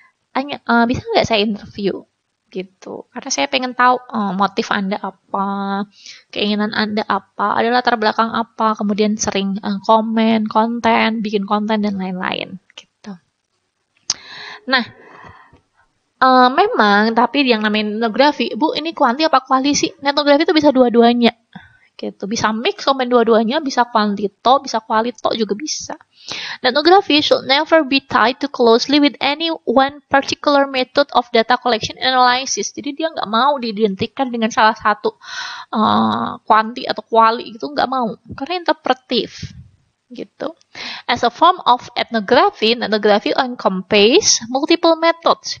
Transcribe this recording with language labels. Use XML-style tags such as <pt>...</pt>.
<id>Tanya, bisa nggak saya interview? Gitu. Karena saya pengen tahu motif Anda apa, keinginan Anda apa, ada latar belakang apa, kemudian sering komen, konten, bikin konten, dan lain-lain. Gitu. Nah, memang, tapi yang namanya etnografi, Bu, ini kuanti apa kuali sih? Etnografi itu bisa dua-duanya. Gitu. Bisa mix komen dua-duanya, bisa kuantito, bisa kualito juga bisa.</id> <en>Ethnography should never be tied too closely with any one particular method of data collection and analysis.</en> <id>Jadi dia nggak mau diidentikan dengan salah satu kuanti atau kuali, gitu nggak mau, karena interpretif. Gitu.</id> <en>As a form of ethnography encompass multiple methods.</en>